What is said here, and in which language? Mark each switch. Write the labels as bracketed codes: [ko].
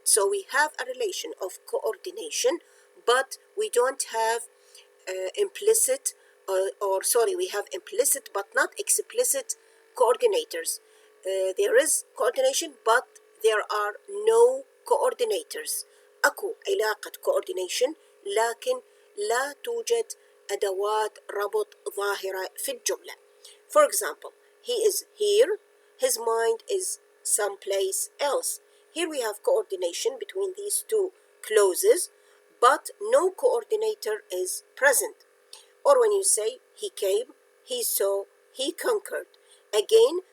[en] So we have a relation of coordination but we don't have implicit we have implicit but not explicit coordinators. There is coordination but there are no coordinators. [ar] أكو علاقة coordination لكن لا توجد أدوات ربط ظاهرة في الجملة. [en] For example, he is here, his mind is someplace else. Here we have coordination between these two clauses but no coordinator is present. Or when you say he came, he saw, he conquered. Again,